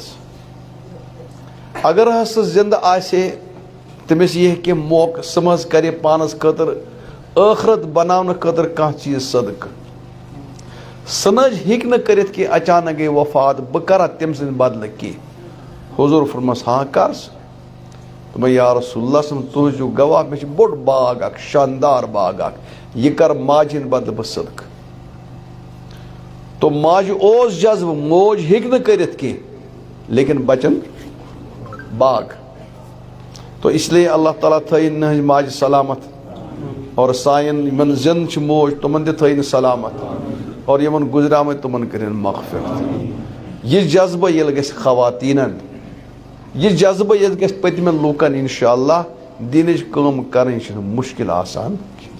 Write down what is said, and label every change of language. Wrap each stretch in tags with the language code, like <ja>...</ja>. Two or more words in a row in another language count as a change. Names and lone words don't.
<ks>اگر حظ سُہ زندٕ آسہِ ہے تٔمِس یی ہے کینٛہہ موقعہٕ، سُہ مہ حظ کرِ پانس خٲطرٕ ٲخرت بناونہٕ خٲطرٕ کانٛہہ چیٖز صدقہٕ. سُہ نہ حظ ہیٚکہِ نہٕ کٔرِتھ کینٛہہ، اچانک گٔے وفات، بہٕ کرا تٔمۍ سٕنٛدِ بدلہٕ کینٛہہ. حضوٗر فرمس ہاں کر ژٕ. دوٚپمَے</ks> <ar>یا رسول اللہ صلی اللہ علیہ وسلم،</ar> <ks>تُہۍ روٗزِو گواہ، مےٚ چھُ بوٚڑ باغ اکھ، شاندار باغ اکھ، یہِ کر ماجہِ ہِنٛدِ بدلہٕ بہٕ صدقہٕ. تو ماجہِ اوس جذبہٕ، موج ہیٚکہِ نہٕ کٔرِتھ کینٛہہ لیکن بچن باغ.</ks> <ur>تو اس لیے</ur> <ks>اللہ تعالیٰ تھٲیِن نہٕنٛزِ ماجہِ سلامت اور سانٮ۪ن یِمن زِندٕ چھِ موج تِمن تہِ تھٲیِن سلامت اور یِمن گُزریمٕتۍ تِمن کٔرِنۍ مغفرت. یہِ جذبہٕ ییٚلہِ گژھِ خواتیٖنن، یہِ جذبہٕ ییٚلہِ گژھِ پٔتمٮ۪ن لوٗکن،</ks> <ar>انشاء اللہ</ar> <ks>دیٖنٕچ کٲم کرٕنۍ چھنہٕ مُشکِل آسان کینٛہہ.</ks>